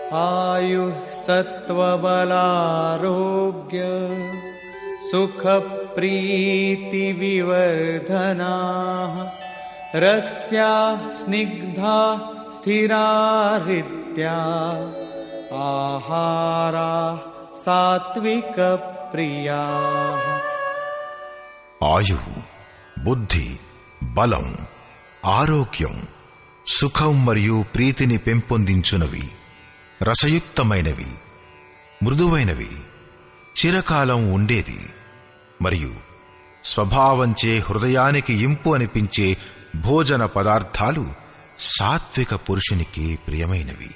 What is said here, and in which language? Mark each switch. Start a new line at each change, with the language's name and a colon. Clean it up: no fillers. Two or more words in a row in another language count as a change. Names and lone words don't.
Sanskrit: आयुः सत्त्वबलारोग्य सुखप्रीतिविवर्धनाः रस्याः स्निग्धा स्थिरा हृद्या आहाराः सात्विकप्रियाः।
Telugu: ఆయువు, బుద్ధి, బలం, ఆరోగ్యం, సుఖం మరియు ప్రీతిని పెంపొందించునవి, రసయుక్తమైనవి, మృదువైనవి, చిరకాలం ఉండేది మరియు స్వభావంచే హృదయానికి ఇంపు అనిపించే భోజన పదార్థాలు సాత్విక పురుషునికి ప్రియమైనవి.